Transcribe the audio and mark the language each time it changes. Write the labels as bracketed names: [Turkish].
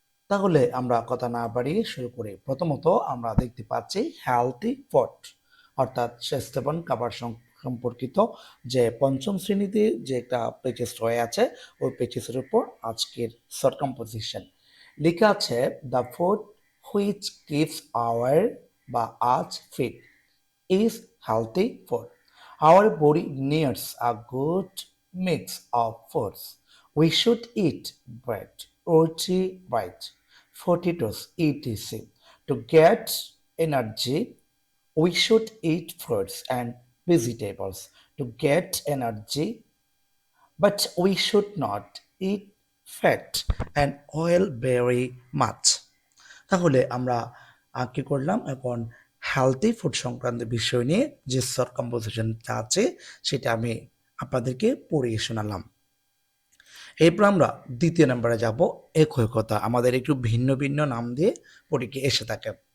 [Bangla] তাহলে আমরা কথা না বাড়িয়ে শুরু করি। প্রথমত আমরা দেখতে পাচ্ছি হেলথি ফুড, অর্থাৎ স্বাস্থ্যবান খাবার সম্পর্কিত যে পঞ্চম শ্রেণীতে যে একটা পেচেস রয়ে আছে ওই পেচেসের উপর আজকের শর্ট কম্পোজিশন লেখা আছে। [English] The food which keeps our বা us fit is healthy food. Our body needs a good mix of foods. We should eat bread, roti, rice, potatoes, etc. To get energy, we should eat fruits and vegetables to get energy, but we should not eat fat and oil very much. [Bangla] তাহলে আমরা কি করলাম এখন healthy food সংক্রান্ত বিষয় নিয়ে যে short কম্পোজিশনটা আছে সেটা আমি আপনাদেরকে পড়িয়ে শোনালাম। এরপর আমরা দ্বিতীয় নম্বরে যাব। একই কথা আমাদের একটু ভিন্ন ভিন্ন নাম দিয়ে পরীক্ষা এসে থাকে।